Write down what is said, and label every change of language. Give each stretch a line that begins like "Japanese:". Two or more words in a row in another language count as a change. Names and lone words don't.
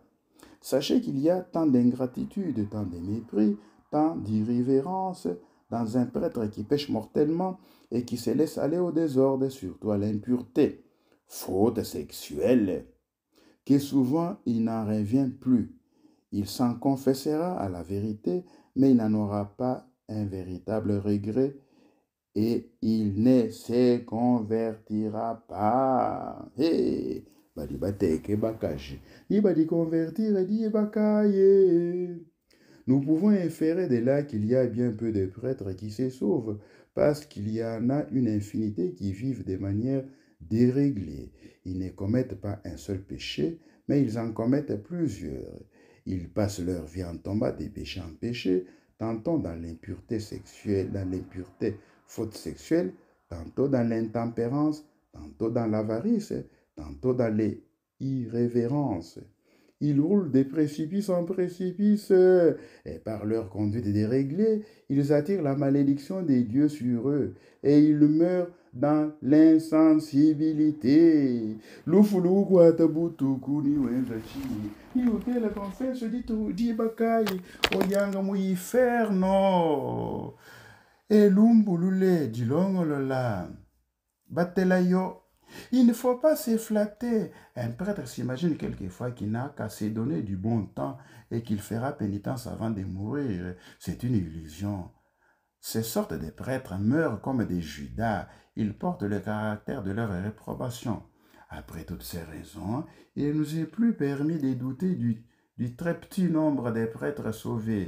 French: Sachez qu'il y a tant d'ingratitude, tant de mépris, tant d'irrévérence dans un prêtre qui pêche mortellement et qui se laisse aller au désordre, surtout à l'impureté, faute sexuelle, que souvent il n'en revient plus. Il s'en confessera à la vérité, mais il n'en aura pas un véritable regret et il ne se convertira pas.
Luba-Lulua: Hey! Badi bateke bakaji. Ni badi convertir di bakaye.
French: Nous pouvons inférer de là qu'il y a bien peu de prêtres qui se sauvent, parce qu'il y en a une infinité qui vivent de manière déréglée. Ils ne commettent pas un seul péché, mais ils en commettent plusieurs. Ils passent leur vie en tombant de péché en péché, tantôt dans l'impureté sexuelle, dans l'impureté faute sexuelle, tantôt dans l'intempérance, tantôt dans l'avarice, tantôt dans l'irrévérence. Ils roulent des précipices en précipices, et par leur conduite déréglée, ils attirent la malédiction des dieux sur eux, et ils meurent dans l'insensibilité.
Luba-Lulua: Lufulu atabutuku ni wenzachi, ni ukele confesso di bakai, oyanga mu inferno. Et lumbulule dilongolola, batela yo.
French: Il ne faut pas se flatter. Un prêtre s'imagine quelquefois qu'il n'a qu'à se donner du bon temps et qu'il fera pénitence avant de mourir. C'est une illusion. Ces sortes de prêtres meurent comme des Judas. Ils portent le caractère de leur réprobation. Après toutes ces raisons, il ne nous est plus permis de douter du très petit nombre des prêtres sauvés.